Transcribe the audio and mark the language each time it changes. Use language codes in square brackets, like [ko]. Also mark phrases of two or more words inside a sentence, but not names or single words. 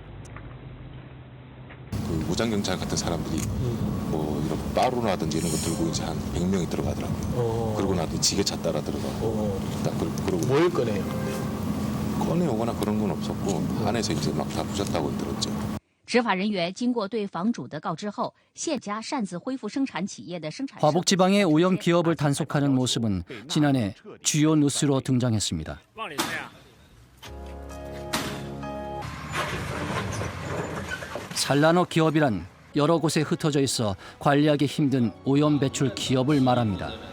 [ko] 그 무장경찰 같은 사람들이 뭐 이런 빠루라든지 이런 거 들고 이제 한 100명이 들어가더라고요. 그러고 나서 지게차 따라 들어가고 딱 그러고 뭘 꺼내요? 꺼내오거나 그런 건 없었고 안에서 이제 막 다 부셨다고 들었죠. [zh] 执法人员经过对房主的告知后，现家擅自恢复生产企业的生产。 [ko] 화북지방의 오염 기업을 단속하는 모습은 지난해 주요 뉴스로 등장했습니다. 산란어 기업이란 여러 곳에 흩어져 있어 관리하기 힘든 오염 배출 기업을 말합니다.